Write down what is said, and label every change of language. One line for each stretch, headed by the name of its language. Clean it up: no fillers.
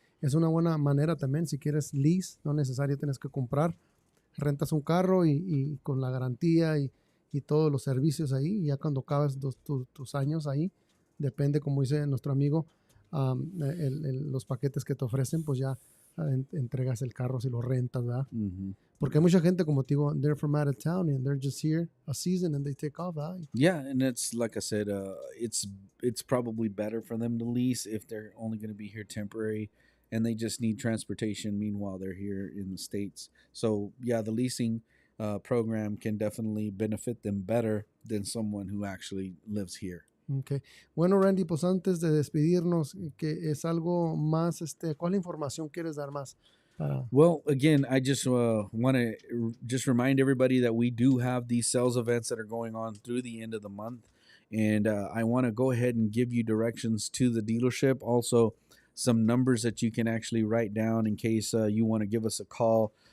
Spanish: Es una buena manera también, si quieres lease, no necesario tienes que comprar. Rentas un carro y con la garantía y todos los servicios ahí, y ya cuando acabas tus años ahí, depende, como dice nuestro amigo, los paquetes que te ofrecen, pues ya entregas el carro si lo rentas, ¿verdad? Mm-hmm. Porque hay mucha gente, como te digo,
English: they're from out of town and they're just here a season and they take off,
Spanish: ¿verdad?
English: Yeah, and it's like I said, it's probably better for them to lease if they're only going to be here temporary, and they just need transportation meanwhile they're here in the States. So yeah, the leasing program can definitely benefit them better than someone who actually lives here. Okay.
Spanish: Bueno, Randy, pues antes de despedirnos, que es algo más, ¿cuál información quieres dar más?
English: Well, again, I just want to just remind everybody that we do have these sales events that are going on through the end of the month, and I want to go ahead and give you directions to the dealership. Also, some numbers that you can actually write down in case you want to give us a call.